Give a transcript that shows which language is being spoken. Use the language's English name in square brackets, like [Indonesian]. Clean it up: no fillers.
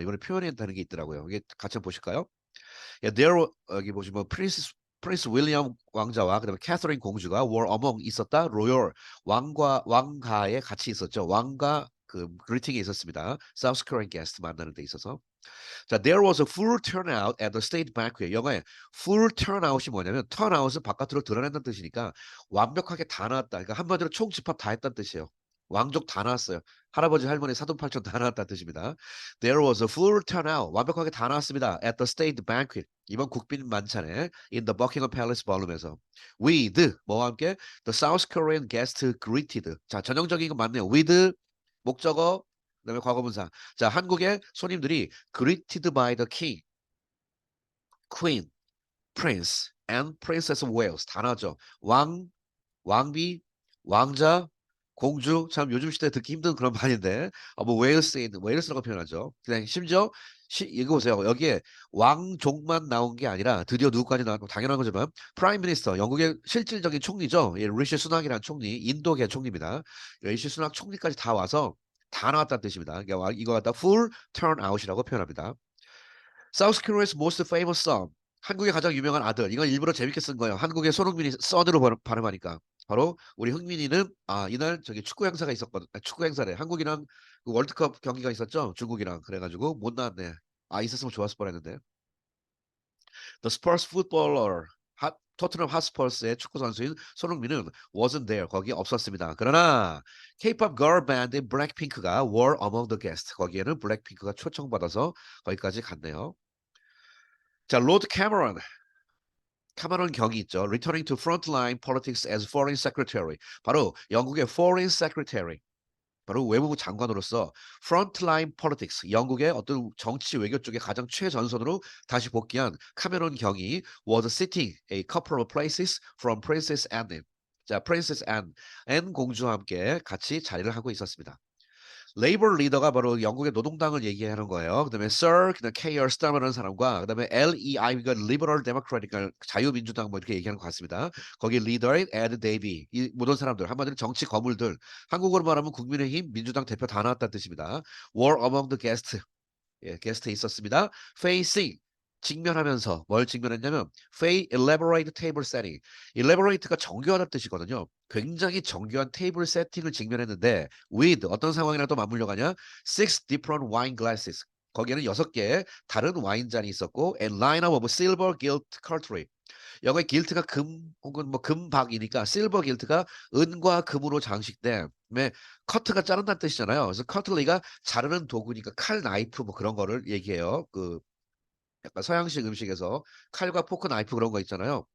[Korean] 이번에 표현했다는 게 있더라고요. 이게 같이 한번 보실까요? 예, 여기 보시면 프린스 윌리엄 왕자와 그다음에 캐서린 공주가 [English] were among [Korean] 있었다. 로열 왕가에 같이 있었죠. 왕가 그 그리팅에 있었습니다. [English] South Korean guest [Korean] 만나는 데 있어서. [English] 자, there was a full turnout at the state banquet. [Korean] 영어에 full turnout이 뭐냐면 turnout은 바깥으로 드러낸다는 뜻이니까 완벽하게 다 나왔다. 그러니까 한마디로 총집합 다 했다는 뜻이에요. 왕족 다 나왔어요. 할아버지, 할머니, 사돈팔촌 다 나왔다는 뜻입니다. [English] There was a full turnout. [Korean] 완벽하게 다 나왔습니다. [English] At the state banquet. [Korean] 이번 국빈 만찬에 [English] in the Buckingham Palace ballroom에서 with [Korean] 뭐와 함께 [English] the South Korean guest greeted. [Korean] 자, 전형적인 거 맞네요. with 목적어 그다음에 과거분사. [English] 자, [Korean] 한국의 손님들이 [English] greeted by the king, queen, prince, and princess of Wales [Korean] 다 나왔죠. 왕, 왕비, 왕자, 공주. 참 요즘 시대에 듣기 힘든 그런 말인데 뭐 웨일스에 있는 웨일스라고 표현하죠. 그냥 심지어 이거 보세요. 여기에 왕족만 나온 게 아니라 드디어 누구까지 나왔고 당연한 거지만 프라임 미니스터 영국의 실질적인 총리죠. 예, 리시 수낙이라는 총리, 인도계 총리입니다. 리시 수낙 총리까지 다 와서 다 나왔다는 뜻입니다. 그러니까 이거 갖다 [English] full turnout [Korean] 이라고 표현합니다. [English] South Korea's most famous son. [Korean] 한국의 가장 유명한 아들. 이건 일부러 재밌게 쓴 거예요. 한국의 손흥민이 son으로 발음하니까. 바로 우리 흥민이는 이날 저기 축구 행사가 있었거든. 축구 행사래. 한국이랑 그 월드컵 경기가 있었죠. 중국이랑 그래가지고 못 나왔네. 있었으면 좋았을 뻔했는데. [English] The Spurs footballer. [Korean] 토트넘 핫스퍼스의 축구 선수인 손흥민은 [English] wasn't there. [Korean] 거기에 없었습니다. [English] 그러나 K-pop girl band [Korean] 블랙핑크가 [English] were among the guests. [Korean] 거기에는 블랙핑크가 초청받아서 거기까지 갔네요. [English] 자, [Korean] 로드 캐머런 경이 있죠. [English] Returning to frontline politics as foreign secretary. [Korean] 바로 영국의 [English] foreign secretary. [Korean] 바로 외무부 장관으로서 frontline politics, 영국의 어떤 정치 외교 쪽에 가장 최전선으로 다시 복귀한 카메론 경이 [English] was sitting a couple of places from Princess Anne. [Korean] 자, Princess Anne 공주와 함께 같이 자리를 하고 있었습니다. 레이버 리더가 바로 영국의 노동당을 얘기하는 거예요. 그다음에 Sir, 그다음에 Keir Starmer라는 사람과 그다음에 LEI가 Liberal Democratic, 자유민주당 뭐 이렇게 얘기하는 것 같습니다. 거기 리더인 에드 데이비, 이 모든 사람들 한마디로 정치 거물들, 한국어로 말하면 국민의힘 민주당 대표 다 나왔다는 뜻입니다. [English] Were among the guests. [Korean] 예, 게스트에 있었습니다. Facing, 직면하면서 뭘 직면했냐면 [English] Fay elaborate table setting. [Korean] elaborate가 정교하다는 뜻이거든요. 굉장히 정교한 테이블 세팅을 직면했는데 with 어떤 상황이랑 또 맞물려 가냐? [English] Six different wine glasses. [Korean] 거기에는 6개의 다른 와인잔이 있었고 [English] and line-up of silver gilt cutlery. [Korean] 영어의 gilt가 금 혹은 뭐 금박이니까 silver gilt가 은과 금으로 장식된, 그다음에 cut가 자른다는 뜻이잖아요. 그래서 cutlery가 자르는 도구니까 칼, 나이프 뭐 그런 거를 얘기해요. 그 약간 서양식 음식에서 칼과 포크, 나이프 그런 거 있잖아요.